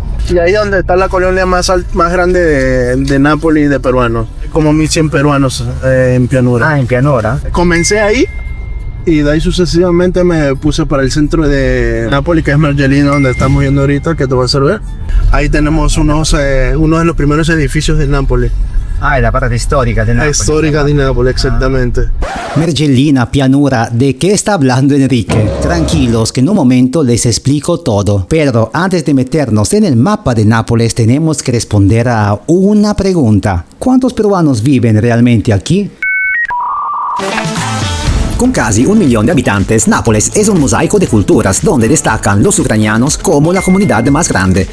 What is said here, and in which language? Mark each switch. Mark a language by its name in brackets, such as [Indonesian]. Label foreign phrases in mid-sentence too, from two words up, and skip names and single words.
[Spanish] Y ahí donde está la colonia más grande de Nápoles y de peruanos. Como 1100 peruanos en Pianura. Ah, en Pianura. Comencé ahí y de ahí sucesivamente me puse para el centro de Nápoles, que es Mergellino, donde estamos viendo ahorita, que te voy a hacer ver. Ahí tenemos uno de los primeros edificios de Nápoles. [Italian] Ah, è la parte storica di Napoli. Storica di Napoli, exactamente. [Spanish] Mergellina, Pianura, ¿de qué está hablando Enrique? Tranquilos, que en un momento les explico todo. Pero antes de meternos en el mapa de Nápoles, tenemos que responder a una pregunta. ¿Cuántos peruanos viven realmente aquí? Con casi 1 millón de habitantes, Nápoles es un mosaico de culturas donde destacan los ucranianos como la comunidad más grande.